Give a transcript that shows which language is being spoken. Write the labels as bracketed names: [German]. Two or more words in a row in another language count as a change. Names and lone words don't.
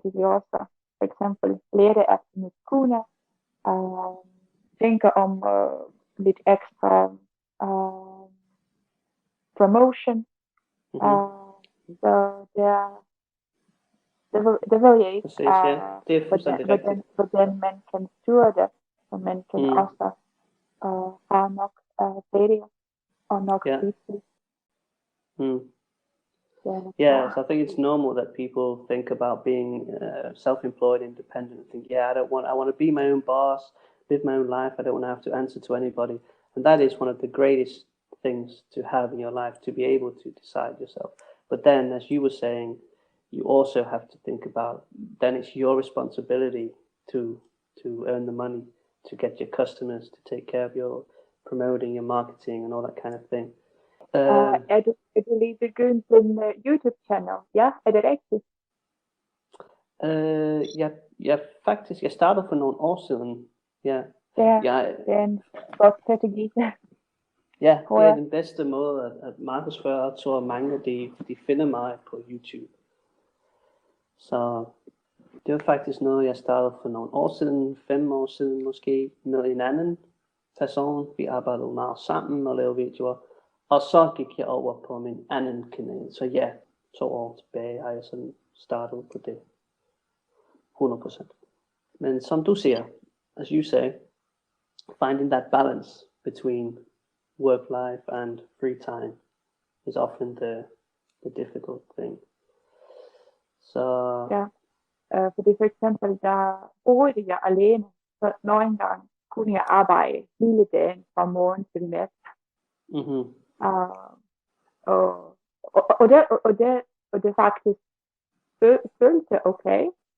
[Danish] Vi også for eksempel lærte efter mit kunder, tænker om lidt ekstra promotion. Så det ved jeg ikke. Præcis, ja. Det er fuldstændig rigtigt. Hvordan man kan styre det, og man kan også have nok ferie og nok fritid. [English] Yeah, so I think it's normal that people think about being self-employed, independent, and think, yeah, I want to be my own boss, live my own life. I don't want to have to answer to anybody. And that is one of the greatest things to have in your life, to be able to decide yourself. But then, as you were saying, you also have to think about, then it's your responsibility to earn the money, to get your customers, to take care of your promoting, your marketing, and all that kind of thing. [Danish] Er du lige begyndt en YouTube-channel? Ja, er det rigtigt? Faktisk, jeg startede for nogle år siden. Ja. Det er en god strategi. Ja, det er den bedste måde at markedsføre. Jeg tror, mange de finder mig på YouTube. Så det var faktisk noget, jeg startede for nogle år siden, 5 år siden måske, med en anden person. Vi arbejdede meget sammen og lavede videoer. Og så gik jeg over på min anden kanal. Så ja, 2 år tilbage har jeg sådan startet på det. 100%. Men som du siger, [English] as you say, finding that balance between work life and free time is often the difficult thing. [Danish] Så ja, fordi for eksempel, der boede jeg alene, så nogle gange kunne jeg arbejde hele dagen fra morgen til nat. Og det faktisk følte okay.